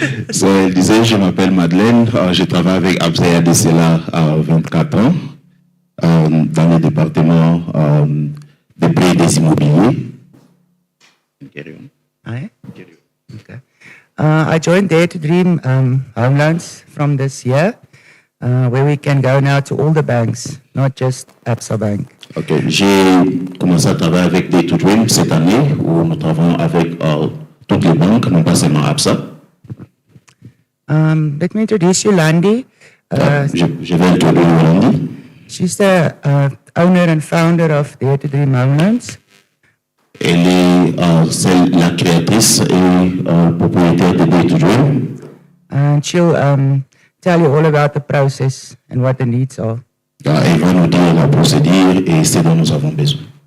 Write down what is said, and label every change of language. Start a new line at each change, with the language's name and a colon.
French: So, elle disait, je m'appelle Madeleine, je travaille avec Abzaya Dessela à 24 ans dans le département des prêts et des immobiliers.
English: Aye. Okay. I joined Dare to Dream Home Loans from this year, where we can go now to all the banks, not just Absa Bank.
French: Ok, j'ai commencé à travailler avec Day to Dream cette année où nous travaillons avec toutes les banques, non pas seulement ABSA.
English: Let me introduce you, Landi.
French: Je vais introduire Yolandi.
English: She's the owner and founder of Dare to Dream Home Loans.
French: Elle est la créatrice et propriétaire de Day to Dream.
English: And she'll tell you all about the process and what the needs are.
French: Elle va nous dire la procédure et ce dont nous avons besoin.